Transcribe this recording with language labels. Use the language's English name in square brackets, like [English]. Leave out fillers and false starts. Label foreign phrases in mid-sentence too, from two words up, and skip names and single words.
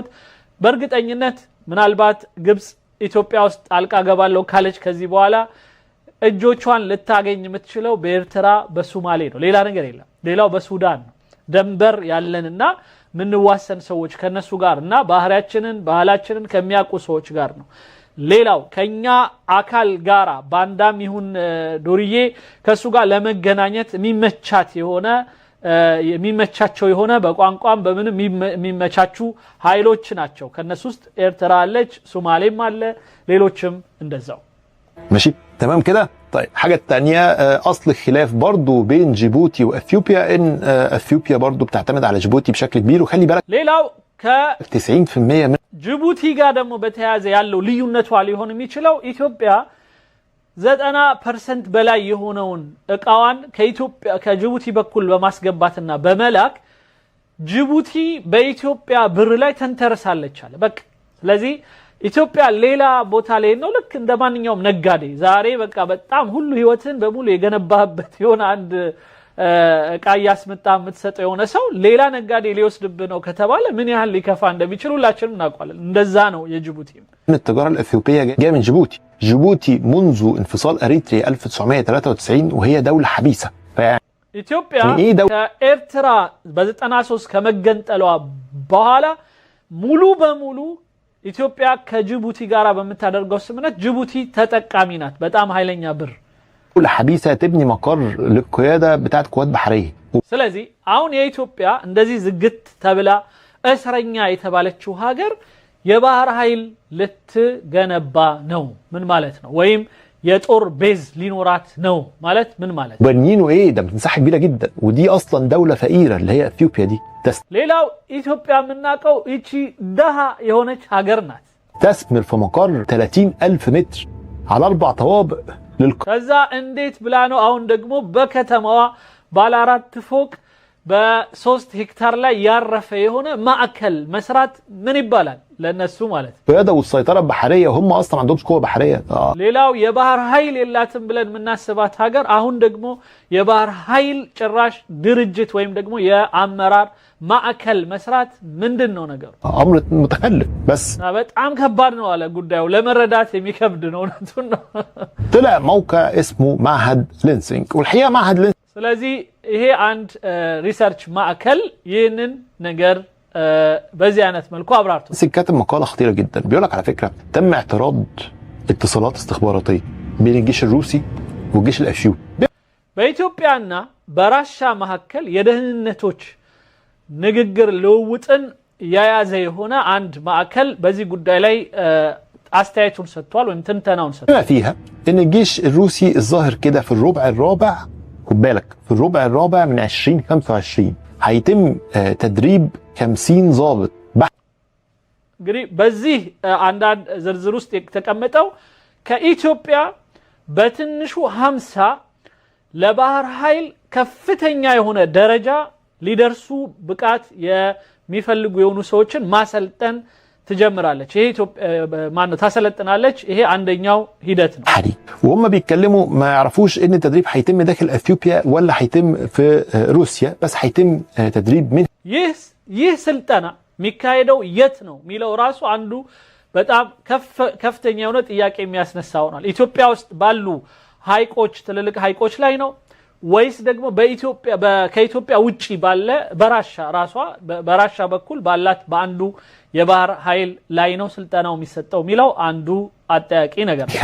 [Amharic] በእርግጠኝነት ምናልባት ግብጽ ኢትዮጵያ ውስጥ ጣልቃ ገባለው ካለች ከዚህ በኋላ እጆቿን ልታገኝ የምትችለው በኤርትራ በሶማሌ ነው። ሌላ ነገር የለም። ሌላው በሱዳን ነው። ደንበር ያለንና ምንዋሰን ሰዎች ከነሱ ጋር እና ባህላችንን ከሚያውቁ ሰዎች ጋር ነው። ሌላው ከኛ አካል ጋራ ባንዳም ይሁን ዶርዬ ከሱ ጋር ለመገናኘት የሚመቻቸው የሆነ በቋንቋም በምንም የሚመቻቹ ኃይሎች ናቸው። ከነሱ ውስጥ ኤርትራ አለች፣ ሶማሌም አለ፣ ሌሎችም እንደዛው። [Arabic] ماشي تمام كده. طيب حاجة تانية أصل الخلاف برضو بين جيبوتي وأثيوبيا إن أثيوبيا برضو بتعتمد على جيبوتي بشكل كبير وخلي بالك [Amharic] ሌላው [Arabic] 90% من [Amharic] ጅቡቲ ጋር ደግሞ በተያያዘ ያለው ልዩነቷ ሊሆን የሚችለው ኢትዮጵያ 90% በላይ የሆነውን እቃዋን ከጅቡቲ በኩል በማስገባትና በመላክ ጅቡቲ በኢትዮጵያ ብር ላይ ተንተርሳለች አለ። በቃ ስለዚህ ኢትዮጵያ ሌላ ቦታ ላይ ነው ልክ እንደማንኛውም ነጋዴ ዛሬ በቃ በጣም ሁሉ ህይወትን በሙሉ የገነባበት የሆነ አንድ እቃ ያስመጣ የምትሰጠው የሆነ ሰው ሌላ ነጋዴ ሊወስድብ ነው ከተባለ ምን ያህል ሊከፋ እንደሚችል ሁላችንም እናውቃለን። እንደዛ ነው የጅቡቲ [Arabic] التجارة الأثيوبية جاية من جيبوتي منذ انفصال أريتريا 1993 وهي دولة حبيسة. [Amharic] ኢትዮጵያ ከኤርትራ በ93 ከመገንጠሏ በኋላ ሙሉ በሙሉ ኢትዮጵያ ከጅቡቲ ጋር በመታደርገው ስምነት ጅቡቲ ተጠቃሚ ናት። በጣም ኃይለኛ ብር [Arabic] دولة حبيسة تبني مقر للقيادة بتاعت قوات بحرية. [Amharic] ስለዚህ አሁን የኢትዮጵያ እንደዚህ ዝግት ተብላ እስረኛ የተባለችው ሀገር የባህር ኃይል ልትገነባ ነው ምን ማለት ነው? ወይም የጦር ቤዝ ሊኖራት ነው ማለት ምን ማለት ነው? [Arabic] بنينه ايه ده مساحة كبيرة جدا ودي اصلا دولة فقيرة اللي هي اثيوبيا دي. [Amharic] ሌላው ኢትዮጵያ የምናውቀው እቺ ደሃ የሆነች ሀገር ናት። [Arabic] تثمر في مقر 30,000 متر على 4 طوابق [Amharic] ከዛ እንዴት ብላ ነው አሁን ደግሞ በከተማዋ ባለ 4 ፎቅ በ3 ሄክታር ላይ ያረፈ የሆነ ማዕከል መስራት ምን ይባላል ለነሱ ማለት ነው? [Arabic] القيادة والسيطرة البحرية هم اصلا ما عندهمش قوة بحرية. [Amharic] ሌላው የባህር ኃይል የላትም ብለን የምናስባት ሀገር አሁን ደግሞ የባህር ኃይል ጭራሽ ድርጅት ወይም ደግሞ የአመራር ማዕከል መስራት ምንድነው ነገሩ? [Arabic] امر متخلف بس [Amharic] በጣም ከባድ ነው አለ ጉዳዩ ለመረዳት የሚከብድ ነው ነው። [Arabic] طلع موقع اسمه معهد لينسينج والحقيقة معهد لينسينج [Amharic] ስለዚህ ይሄ አንድ ሪሰርች ማዕከል ይህንን ነገር በዚህ አይነት መልኩ አብራርቶ [Arabic] كاتب مقالة خطيرة جدا بيقول لك على فكرة تم اعتراض اتصالات استخباراتية بين الجيش الروسي والجيش الأثيوبي [Amharic] በኢትዮጵያና በራሻ መካከል የደህንነቶች ንግግር ልውውጥን የያዘ የሆነ አንድ ማዕከል በዚህ ጉዳይ ላይ አስተያየቱን ሰጥቷል ወይም ትንተናውን ሰጥቷል። [Arabic] بما فيها ان الجيش الروسي الظاهر كده في الربع الرابع، خد بالك في الربع الرابع من 2025 هيتم تدريب 50 ضابط. [Amharic] እንግዲህ በዚህ አንዳንድ ዝርዝር ውስጥ የተቀመጠው ከኢትዮጵያ በትንሹ 50 ለባህር ኃይል ከፍተኛ የሆነ ደረጃ ሊደርሱ ብቃት የሚፈልጉ የሆኑ ሰዎችን ማሰልጠን ትጀምራለች። ይሄ ኢትዮጵያ ማን ታሰለጥናለች። ይሄ አንደኛው ሂደት ነው። [Arabic] وهم بيتكلموا ما يعرفوش ان التدريب هيتم داخل اثيوبيا ولا هيتم في روسيا، بس هيتم تدريب من [Amharic] ይህ ስልጠና የሚካሄደው የት ነው ሚለው ራሱ አንዱ በጣም ከፍተኛ የሆነ ጥያቄ የሚያስነሳ ሆኗል። ኢትዮጵያ ውስጥ ባሉ ሀይቆች ትልልቅ ሀይቆች ላይ ነው ወይስ ደግሞ ከኢትዮጵያ ውጪ ባለ በራሻ በኩል ባላት በአንዱ የባህር ኃይል ላይ ነው ስልጠናው የሚሰጠው ሚለው አንዱ አጠያቂ ነገር ነው።